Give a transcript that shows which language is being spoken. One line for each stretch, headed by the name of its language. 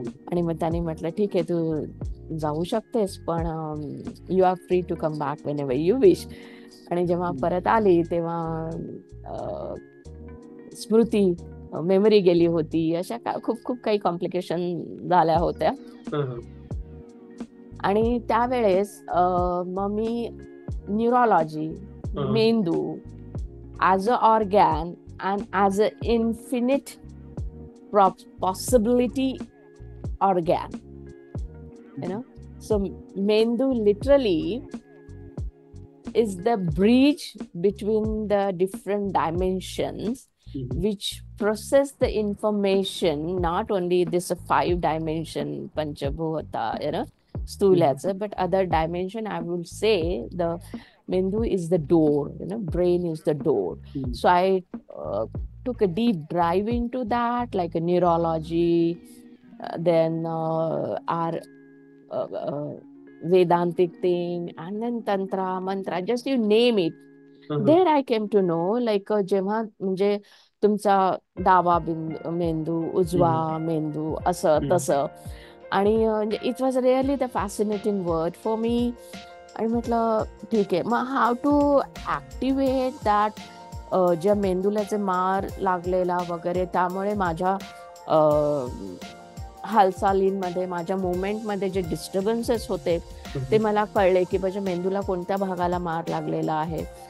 Marathi: आणि मग त्याने म्हटलं ठीक आहे, तू जाऊ शकतेस, पण
English: You are free to come back whenever you wish.
Marathi: आणि जेव्हा परत आली तेव्हा स्मृती, मेमरी गेली होती, अशा खूप खूप काही कॉम्प्लिकेशन झाल्या होत्या. आणि त्यावेळेस मग मी न्यूरोलॉजी, मेंदू
English: As a organ and as an infinite possibility organ, so mendu literally is the bridge between the different dimensions which process the information, not only this 5 dimension panchabhuta, stulacha, but other dimension. I will say the Mendu is the door, brain is the door. So I took a deep dive into that, like a neurology, then our Vedantic thing, and then Tantra, Mantra, just you name it. There I came to know, like
Marathi: जेव्हा म्हणजे तुमचा डावा मेंदू, उजवा मेंदू, असं तसं. आणि
English: It was really the fascinating word for me.
Marathi: आणि म्हटलं ठीक आहे, मग
English: how to activate that,
Marathi: ज्या मेंदूला जे मार लागलेला वगैरे, त्यामुळे माझ्या हालचालींमध्ये, माझ्या मुवमेंटमध्ये जे डिस्टर्बन्सेस होते ते मला कळले की माझ्या मेंदूला कोणत्या भागाला मार लागलेला आहे.